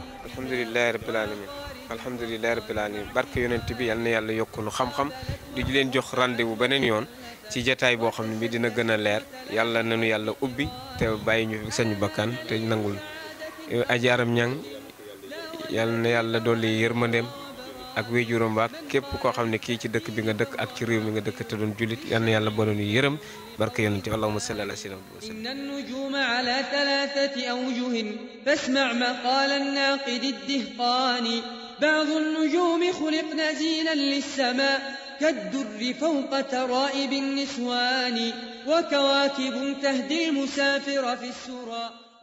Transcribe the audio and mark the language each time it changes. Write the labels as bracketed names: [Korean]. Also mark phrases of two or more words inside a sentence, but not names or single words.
[Arabic] الحمد لله رب العالمين الحمد لله رب العالمين [Wolof] barke yonent bi yàlla na yàlla yokk nu xam-xam di leen jox rendez-vous beneen yoon ci jataay boo xam ne bi dina gën a leer yàlla nañu yàlla ubbi te bàyyi ñu fi sañu bakkan te nangul ajaaram ñang yàlla na yàlla dolli yërmandeem ak wéjuram ba képp koo xam ne kii ci dëkk bi nga dëkk ak ci réew mi nga dëkk te doon julit yal na yàlla boole ñu yërëm barke yonent bi [Arabic] اللهم صل على سيدنا إن النجوم على ثلاثة أوجه فاسمع مقالة الناقد الدهقاني بعض النجوم خلقن زينا للسماء' كالدر فوق ترائب النسوان وكواكب تهدي المسافر في السرى